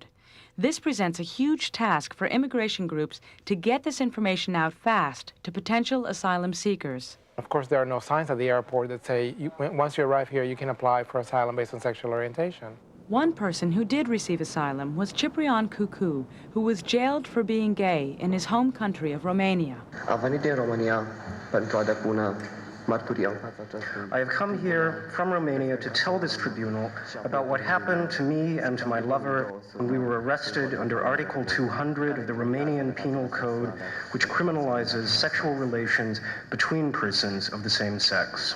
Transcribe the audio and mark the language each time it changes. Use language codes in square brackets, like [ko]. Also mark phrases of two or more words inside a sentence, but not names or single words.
[en] This presents a huge task for immigration groups to get this information out fast to potential asylum seekers. Of course, there are no signs at the airport that say, once you arrive here, you can apply for asylum based on sexual orientation. One person who did receive asylum was Ciprian Cucu, who was jailed for being gay in his home country of Romania. [ro] A venit în România pentru a depune [en] I have come here from Romania to tell this tribunal about what happened to me and to my lover when we were arrested under Article 200 of the Romanian Penal Code, which criminalizes sexual relations between persons of the same sex.